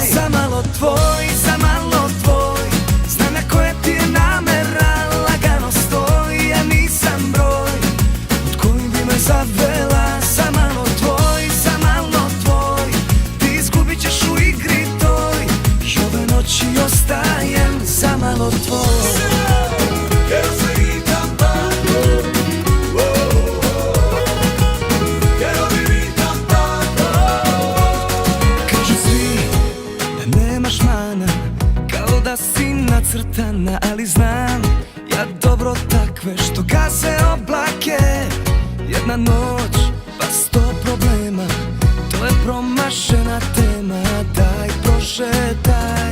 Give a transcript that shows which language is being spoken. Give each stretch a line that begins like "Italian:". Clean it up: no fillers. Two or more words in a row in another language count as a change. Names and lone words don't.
Croatian: Za malo tvoj, znam na koje ti je namera, lagano stoji, ja nisam broj od kojim bi me zavela. Za malo tvoj, ti izgubit ćeš u igri toj, i ove noći ostajem za malo tvoj.
Spanish: Quiero seguir cantando, quiero vivir cantando.
Croatian: Kažu svi da nemaš mana, kao da si nacrtana, ali znam ja dobro takve što gaze oblake. Jedna noć, pa 100 problema, to je promašena tema, daj prošetaj.